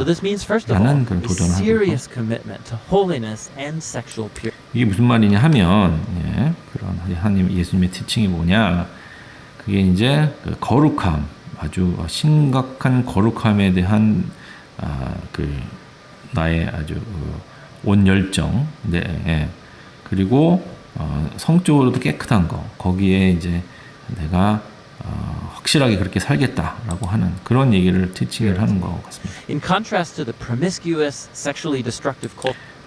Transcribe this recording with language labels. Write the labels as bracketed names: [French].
[English] So this means first of all [Korean] 라는 그런 [English] a [Korean] 도전을 하고 있고 [English] serious commitment to holiness and sexual purity. [Korean] 이게 무슨 말이냐 하면 그런 예수님의 티칭이 뭐냐 그게 이제 그 거룩함 아주 심각한 거룩함에 대한 그 나의 아주 온 열정 그리고 성적으로도 깨끗한 거 거기에 이제 내가 확실하게 그렇게 살겠다라고 하는 그런 얘기를 티칭을 하는 것 같습니다. [English] In contrast to the promiscuous, sexually destructive culture